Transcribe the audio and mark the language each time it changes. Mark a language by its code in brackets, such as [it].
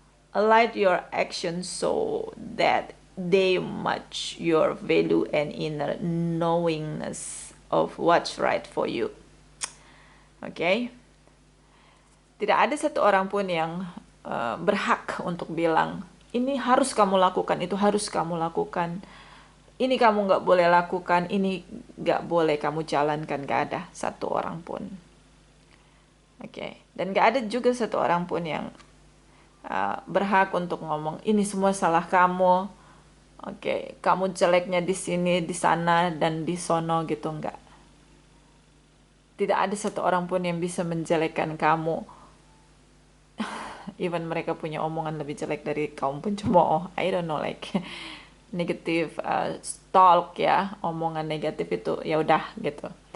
[en] Align your actions so that they match your value and inner knowingness of what's right for you. Okay? [id] Tidak ada satu orang pun yang berhak untuk bilang, ini harus kamu lakukan, itu harus kamu lakukan. Ini kamu nggak boleh lakukan, ini nggak boleh kamu jalankan. Nggak ada satu orang pun. Oke. Dan nggak ada juga satu orang pun yang berhak untuk ngomong, ini semua salah kamu. Oke, kamu jeleknya di sini, di sana, dan di sono gitu. Nggak. Tidak ada satu orang pun yang bisa menjelekkan kamu. Even mereka punya omongan lebih jelek dari kaum pencemooh. [en] I don't know, like [id] negatif stalk ya, omongan negatif itu ya udah gitu.